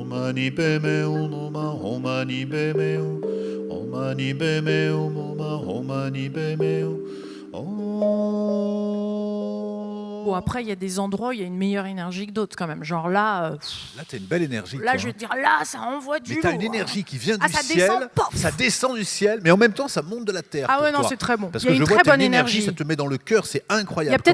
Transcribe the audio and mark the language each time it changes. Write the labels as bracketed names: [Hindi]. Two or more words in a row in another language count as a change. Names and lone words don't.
[Sanskrit] मणि पद्मे हूँ, ॐ मणि पद्मे हूँ, ॐ मणि पद्मे हूँ, ॐ मणि पद्मे हूँ, ॐ. [French] Bon, après, il y a des endroits où il y a une meilleure énergie que d'autres, quand même. Genre là... Là, tu as une belle énergie. Là, toi, je vais te dire, là, ça envoie du lourd. Mais tu as une énergie qui vient du ça ciel, descend, pof. ça descend du ciel, mais en même temps, ça monte de la terre. Ah ouais, pour non, toi. c'est très bon. Parce Il y a que une je vois très t'as bonne une énergie. ça te met dans le cœur, c'est incroyable. Il y a peut-être